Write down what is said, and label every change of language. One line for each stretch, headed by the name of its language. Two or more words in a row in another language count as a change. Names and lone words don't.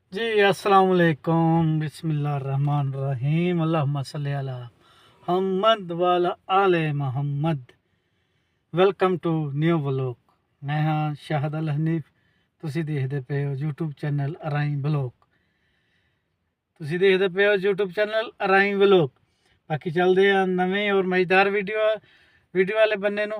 Arabic: جی السلام علیکم بسم الله الرحمن الرحیم اللهم صل على محمد وعلى آل محمد.
English: welcome to new vlog.
Punjabi: ਮੈਂ ਹਾਂ ਸ਼ਾਹਦ ਅਲ ਹਨੀਫ। ਤੁਸੀਂ ਦੇਖਦੇ ਪਏ ਹੋ YouTube ਚੈਨਲ ਅਰਾਈ ਵਲੌਗ। ਬਾਕੀ ਚੱਲਦੇ ਆ ਨਵੇਂ ਔਰ ਮਜ਼ੇਦਾਰ ਵੀਡੀਓ ਵਾਲੇ ਬੰਨੇ ਨੂੰ।